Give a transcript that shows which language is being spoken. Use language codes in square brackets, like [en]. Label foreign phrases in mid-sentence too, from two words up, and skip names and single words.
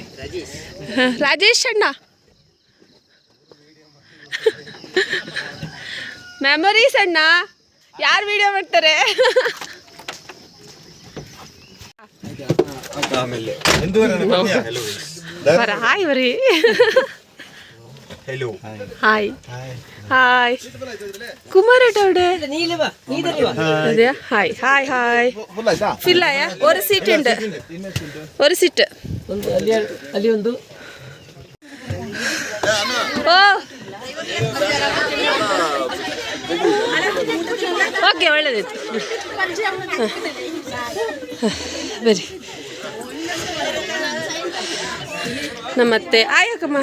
[kn] ರಾಜೇಶ್ ಅಣ್ಣ. ಮೆಮೊರೀಸ್ ಅಣ್ಣ. ಯಾರು ವಿಡಿಯೋ ಮಾಡ್ತಾರೆ? ಹಾಯ್ ಬರೀ. [ml] ಹಾಯ್ ಹಾಯ್ കുമാരേട്ടവിടെ അതെയാ? ഹായ് ഹായ് ഹായ്. ഫില്ലായ? ഒരു സീറ്റ് ഉണ്ട്, ഒരു സീറ്റ്. [kn] ಓ ಓಕೆ, ಒಳ್ಳೆದಿತ್ತು. ಬರಿ. ನಮ್ಮತ್ತೆ ಆಯಕ್ಕಮ್ಮ.